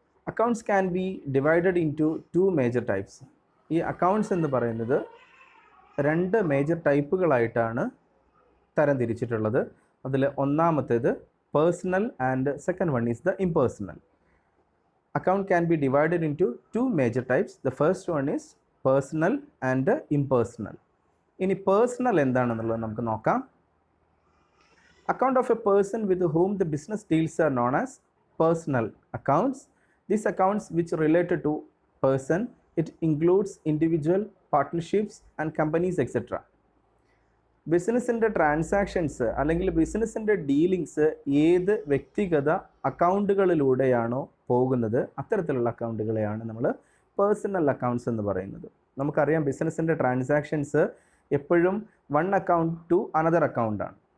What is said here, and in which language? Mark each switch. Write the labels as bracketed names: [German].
[English] Accounts can be divided into 2 major types. [Malayalam] ഈ accounts എന്ന് പറയുന്നത് 2 മേജർ ടൈപ്പുകളായിട്ടാണ് തരംതിരിച്ചിട്ടുള്ളത്. അതിൽ 1ാമത്തേത് personal and second one is the impersonal. [English] Account can be divided into 2 major types. The first one is personal and impersonal. ഇനി personal എന്താണെന്നുള്ളത് നമുക്ക് നോക്കാം. Account of a person with whom the business deals are known as personal accounts. These accounts which related to person, it includes individual, partnerships and companies etc. [Malayalam] ബിസിനസ്സിൻ്റെ transactions അല്ലെങ്കിൽ ബിസിനസ്സിൻ്റെ dealings ഏത് വ്യക്തിഗത അക്കൗണ്ടുകളിലൂടെയാണോ പോകുന്നത് അത്തരത്തിലുള്ള അക്കൗണ്ടുകളെയാണ് നമ്മൾ പേഴ്സണൽ അക്കൗണ്ട്സ് എന്ന് പറയുന്നത്. നമുക്കറിയാം ബിസിനസ്സിൻ്റെ ട്രാൻസാക്ഷൻസ് എപ്പോഴും വൺ അക്കൗണ്ട് ടു അനദർ അക്കൗണ്ടാണ്.